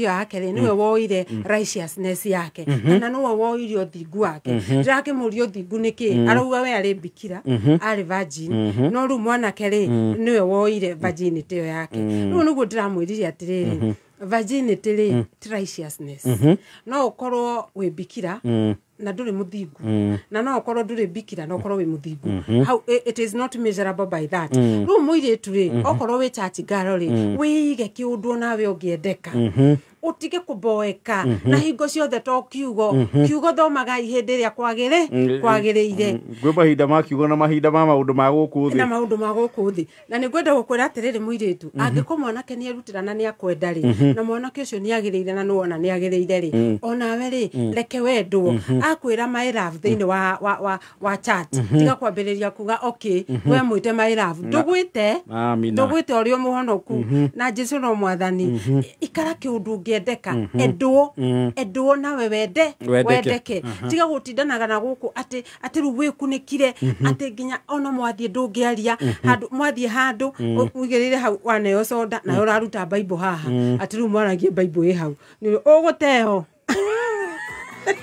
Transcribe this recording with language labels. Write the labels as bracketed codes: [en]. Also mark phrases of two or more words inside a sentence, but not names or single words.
[ki] yake ri niwe woire righteousness yake na no woire uthingu wake ndake muri uthingu niki arauga we ari bikira ari virgin no ru mwanake ri niwe woire virginity yake no niguo ndiramwiririe atiriri virginity ri righteousness no ukorwo we bikira na nduri muthingu na no ukorwo nduri bikira na ukorwo wi muthingu [en] how it is not measurable by that [ki] ru muiritu ri ukorwo wi [en] church girl [ki] ri wiige kiundu nawe ungiendeka utige kuboeka na hingo ciothe to kiugo thomaga ihindi ria kwagiriire gwe mahinda ma kiugo na mahinda ma maundu ma guku thi na maundu ma guku thi na ni gwenda gukwira atiriri muiritu angiko mwanake ni erutira na ni akwenda ri na mwanake ucio ni agiriire na nuona ni agiriire ri onawe ri reke wendwo akwira [en] my love [ki] thiini wa chat tiga kwambiriria kuga okay we mwite [en] my love [ki] ndugwite orio muhonoku na Jesu no mwathani ikara kiundu ngiendeka endwo nawe wendeke tiga gutindanaga na guku ati ru wikunikire ati nginya ona mwathie ndungiaria handu mwathie handu wigirire hau waneyo soda na uraruta Bible haha ati ru mwaragie Bible hau ni uguteho